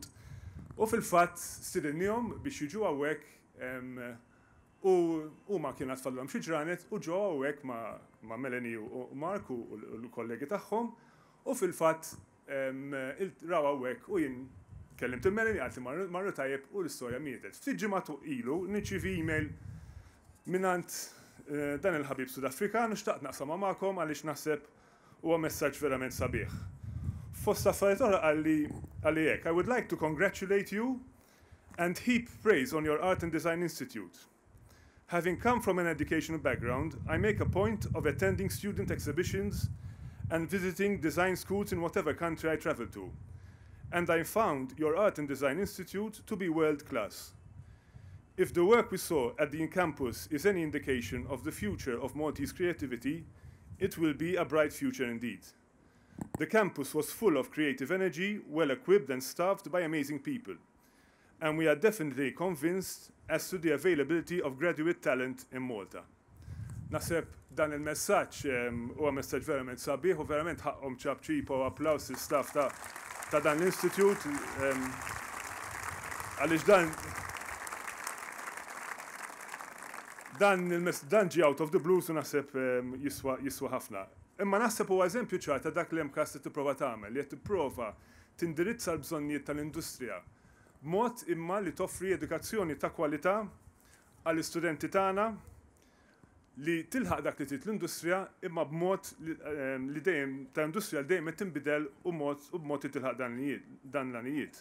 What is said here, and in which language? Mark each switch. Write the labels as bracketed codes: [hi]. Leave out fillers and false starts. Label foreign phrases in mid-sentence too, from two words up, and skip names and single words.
[mt] U fil-fatt stiedinniehom biex jiġu hawnhekk u huma kien tfadlhom xi ġranet u ġew hawnhekk ma' Melanie u Mark u l-kollegi tagħhom u fil-fatt raw hawnhekk u jien kellimt il-Melanie għalt li marru tajjeb u l-istorja mietet. Ftit ġimgħat ilu nirċievi email minant dan il-ħabib Sud-Afrikan u xtaqt naqsam magħkom għaliex naħseb huwa messaġġ verament sabiħ. Fost affarijiet oħra għalli hekk, [en] I would like to congratulate you and heap praise on your Art and Design Institute. Having come from an educational background, I make a point of attending student exhibitions and visiting design schools in whatever country I travel to. And I found your Art and Design Institute to be world class. If the work we saw at the campus is any indication of the future of Maltese creativity, it will be a bright future indeed. The campus was full of creative energy, well equipped and staffed by amazing people. And we are definitely convinced as to the availability of graduate talent in Malta. [mt] Naħseb dan il-messaġġ huwa messaġġ verament sabiħ u verament ħaqhom ċabċipa u applaws il-staff ta' dan l-institut għaliex dan ġie [en] out of the blues [mt] u naħseb jiswa ħafna. Imma naħseb huwa eżempju ċar ta' dak li MCAS tipprova tagħmel, li qed tipprova tindirizza l-bżonnijiet tal-industrija b'mod imma li toffri edukazzjoni ta' kwalità għall-istudenti tagħna li tilħaq dak li trid l-industrija imma b'mod li dejjem tal-industrija li dejjem qed tinbidel u b'mod li tilħaq dan l-anijiet.